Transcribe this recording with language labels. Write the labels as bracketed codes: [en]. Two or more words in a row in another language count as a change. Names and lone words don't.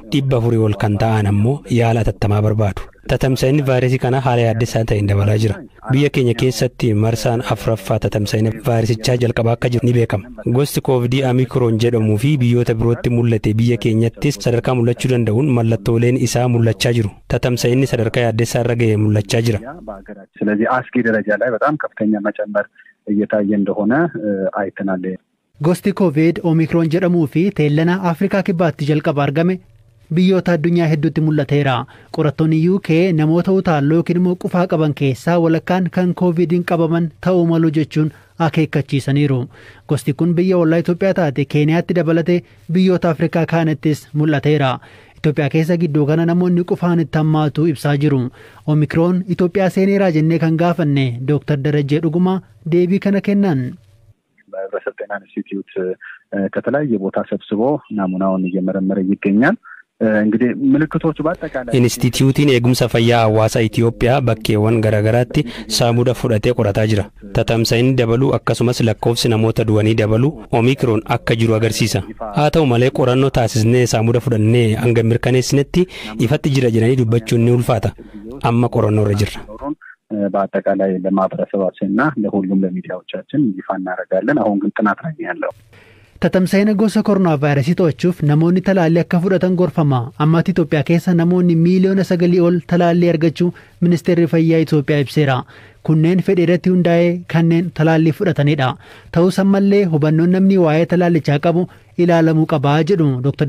[om] 400 ol kan ta'an ammoo yaala atattamaa barbaadu. Tatamsa'inni vaayirasii kana haala yaaddeessaa ta'een dabalaa jira. Biyya keenya keessatti marsaan afuraffaa tatamsa'ina vaayirasichaa jalqabaa akka jiru ni beekama. Gosti koovidii Omikron jedhamuu fi biyyoota birootti mul'ate biyya keenyattis sadarkaa mul'achuu danda'uun mallattooleen isaa mul'achaa jiru. Tatamsa'inni sadarkaa yaaddeessaa irra ga'ee mul'achaa jira. [am] ስለዚህ አስጊ ደረጃ ላይ በጣም ከፍተኛ መጨመር እየታየ እንደሆነ አይተናል። [om] Gosti Covid Omikron jedhamuu fi teellana Afrikaa kibbaatti jalqaba argame biyyoota addunyaa hedduutti mul'ateera. Qorattoonni UK namoota utaalloo yookiin immoo qufaa qaban keessaa walakkaan kan Covidiin qabaman ta'uu malu jechuun akeekkachiisaniiru. Gosti kun biyya ollaa Itoophiyaa taate Keeniyaatti dabalate biyyoota Afrikaa kaanittis mul'ateera. Itoophiyaa keessa gidduu kana namoonni qufaan itti hammaatu ibsaa jiru. Omikroon Itoophiyaa seeneeraa jennee kan gaafanne Dr. Darajjee Dhugumaa deebii kana kennan. [am] በህብረተሰብ ጤና ኢንስቲትዩት ከተለያየ ቦታ ሰብስቦ ናሙናውን እየመረመረ ይገኛል። እንግዲህ ምልክቶቹ በአጠቃላይ [om] ኢንስቲትዩቲን ኤጉምሳ ፈያ ሐዋሳ ኢትዮጵያ bakkeewwan garaagaraatti saamuda fudhatee qorataa jira. Tatamsa'inni dabaluu akkasumas lakkoofsi namoota du'anii dabaluu Omicron akka jiru agarsiisa. Haa ta'u malee qorannoo taasisnee saamuda fudhannee hanga mirkaneessinetti ifatti jira jedhanii dubbachuun ni ulfaata. Amma qorannoo irra jirra. [am] በአጠቃላይ ለማህበረሰባችንና ለሁሉም ለሚዲያዎቻችን ይፋ እናደርጋለን። አሁን ግን ጥናት ላይ ያለው [om] Tatamsa'ina gosa koronaa vaayirasii to'achuuf namoonni talaallii akka fudhatan gorfama. Ammaatti Itoophiyaa keessa namoonni miiliyoona 9 ol talaallii argachuu ministeerri fayyaa Itoophiyaa ibseera. Kunneen fedhii irratti hundaa'ee kanneen talaallii fudhatanidha. Ta'us ammallee hubannoon namni waa'ee talaallichaa qabu ilaalamuu qaba jedhu Dr.